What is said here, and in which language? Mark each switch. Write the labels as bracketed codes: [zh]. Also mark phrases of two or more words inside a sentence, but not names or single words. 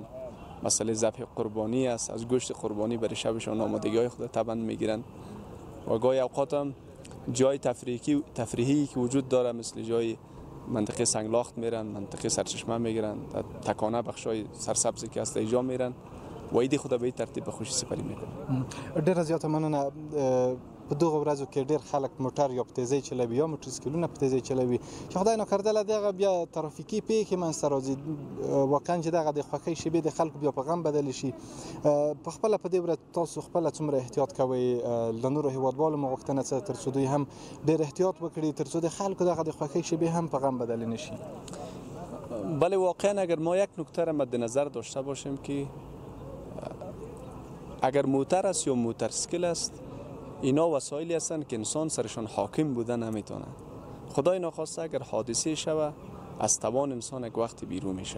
[fa] مسئله ذبح قربانی است، از گوشت قربانی برای شبشان آمادگی های خود طبعا میگیرن. و گاهی اوقات هم جای تفریحی که وجود داره مثل جای منطقه سنگلاخت میرن، منطقه سرچشمه میگیرن، تکانه بخشای سرسبزی که هست اینجا میرن و عید خود به این ترتیب به خوشی سپری میکنن. [ps] ډیره زیاته مننه. په دغه ورځو کې ډیر خلک موټر یا په تیزۍ چلوي یا موټرسایکلونه په تیزۍ چلوي چې خدای ناکرده له دغه بیا ترافیکي پیښې منځته راځي. واقعا چې دغه د خوښۍ شیبې د خلکو بیا په غم بدلې شي. په خپله په دې ورځ تاسو خپله څومره احتیاط کوئ؟ له نورو هیوادوالو مو غوښتنه څه تر څو دوی هم ډیر احتیاط وکړي تر څو د خلکو دغه د خوښۍ شیبې هم په غم بدلې نه شي؟ [fa] بله، واقعا اگر ما یک نکته را مد نظر داشته باشیم که اگر موتر است یا موترسیکل است، اینا وسایلی هستند که انسان سرشان حاکم بودن نمیتونه. خدای ناخواسته اگر حادثه شوه از توان انسان یک وقت بیرون میشه.